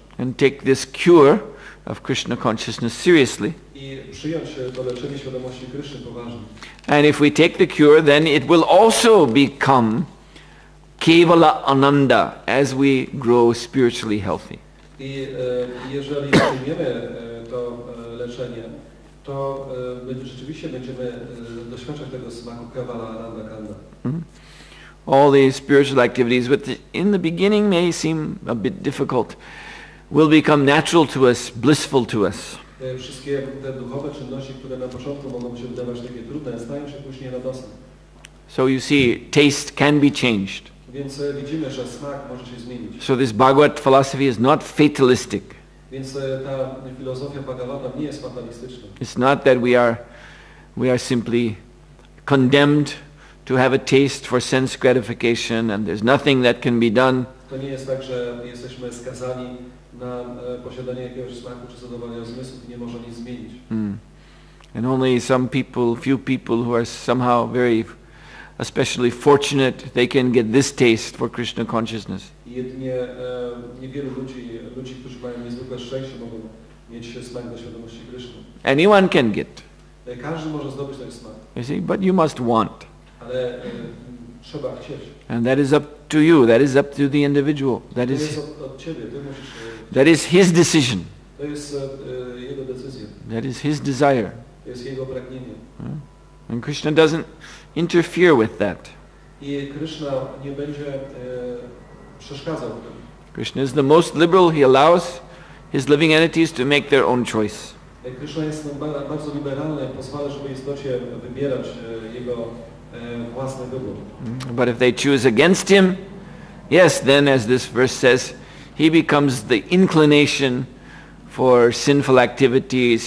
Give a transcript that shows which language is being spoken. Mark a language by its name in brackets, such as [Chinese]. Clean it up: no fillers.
[English] And take this cure of Krishna consciousness seriously. [Polish] I przyjąć to leczenie świadomości Kryszny poważnie. [English] And if we take the cure, then it will also become Kevala Ananda as we grow spiritually healthy. [Polish] I jeżeli przyjmiemy to leczenie, to rzeczywiście będziemy doświadczać tego smaku Kevala Ananda Kanda. [English] All these spiritual activities, which in the beginning may seem a bit difficult, will become natural to us, blissful to us. [Polish] Wszystkie te duchowe czynności, które na początku mogą się wydawać takie trudne, stają się później radosne. [English] So you see, taste can be changed. [Polish] Więc widzimy, że smak może się zmienić. [English] So this Bhagavad philosophy is not fatalistic. [Polish] Więc ta filozofia Bhagavata nie jest fatalistyczna. [English] It's not that we are simply condemned to have a taste for sense gratification and there's nothing that can be done. [Polish] To nie jest tak, że jesteśmy skazani na posiadanie jakiegoś smaku czy zadowolenia zmysłów i nie może nic zmienić. [English] And only few people who are somehow very especially fortunate, they can get this taste for Krishna consciousness. [Polish] Jedynie niewielu ludzi, którzy mają niezwykłe szczęście, mogą mieć smak do świadomości Kryszny. [English] Anyone can get. [Polish] Każdy może zdobyć ten smak. [English] You see, but you must want. [Polish] Ale trzeba chcieć. [English] And that is up to you. That is up to the individual. [Polish] To jest od ciebie. Ty musisz. [English] That is his decision. [Polish] To jest jego decyzja. [English] That is his desire. [Polish] To jest jego pragnienie. [English] And Krishna doesn't interfere with that. [Polish] I Krishna nie będzie przeszkadzał w tym. [English] Krishna is the most liberal. He allows his living entities to make their own choice. [Polish] Krishna jest bardzo liberalny, pozwala, żeby istocie wybierać jego własny wybór. [English] But if they choose against him, yes, then as this verse says, he becomes the inclination for sinful activities.